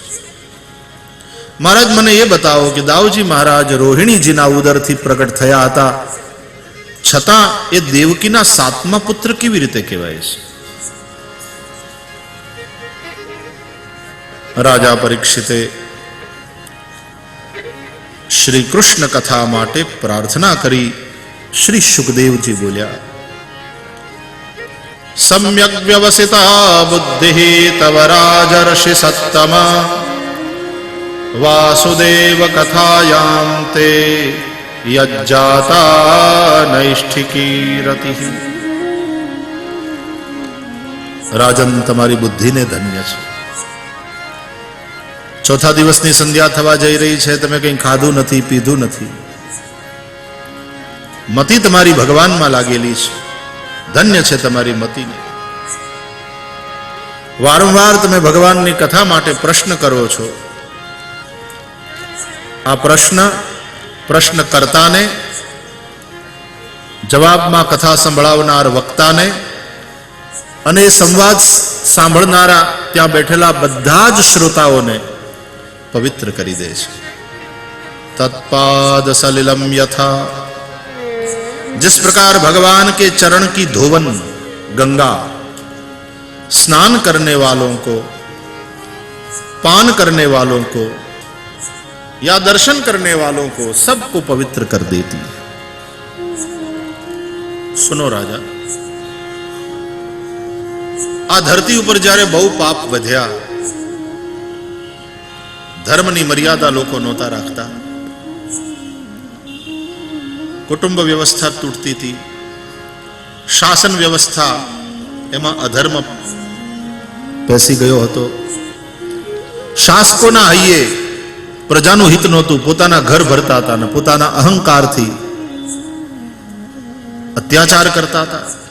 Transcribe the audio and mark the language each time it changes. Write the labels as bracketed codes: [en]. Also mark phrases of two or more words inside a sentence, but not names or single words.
[gu] મહારાજ મને એ બતાવો કે દાઉજી મહારાજ રોહિણીજીના ઉદરથી પ્રગટ થયા હતા, છતાં એ દેવકીના 7મા પુત્ર કેવી રીતે કહેવાય છે? રાજા પરીક્ષિતે શ્રી કૃષ્ણ કથા માટે પ્રાર્થના કરી। શ્રી સુખદેવજી બોલ્યા, [sa] सम्यक् व्यवसिता बुद्धिः तव राजर्षि सत्तमा वासुदेव कथायां ते यज्जाता नैष्ठिकी रति। [gu] રાજન તમારી બુદ્ધિને ધન્ય છે. ચોથા દિવસની સંધ્યા થવા જઈ રહી છે, તમે કંઈ ખાધું નથી, પીધું નથી. મતિ તમારી ભગવાનમાં લાગેલી છે. ધન્ય છે તમારી મતિને. વારંવાર તમે ભગવાનની કથા માટે પ્રશ્ન કરો છો. આ પ્રશ્ન કરતાને, જવાબમાં કથા સંભળાવનાર વક્તાને અને સંવાદ સાંભળનારા ત્યાં બેઠેલા બધા જ શ્રોતાઓને પવિત્ર કરી દે છે. [sa] तत्पाद सलिलम यथा, [hi] जिस प्रकार भगवान के चरण की धोवन गंगा स्नान करने वालों को, पान करने वालों को या दर्शन करने वालों को सबको पवित्र कर देती है. सुनो राजा, [gu] આ ધરતી ઉપર જ્યારે બહુ પાપ વધ્યા, ધર્મની મર્યાદા લોકો નહોતા રાખતા, કુટુંબ વ્યવસ્થા તૂટતી હતી, શાસન વ્યવસ્થા એમાં અધર્મ પેસી ગયો હતો, શાસકોના હૈયે પ્રજાનું હિત નહોતું, પોતાના ઘર ભરતા હતા અને પોતાના અહંકારથી અત્યાચાર કરતા હતા.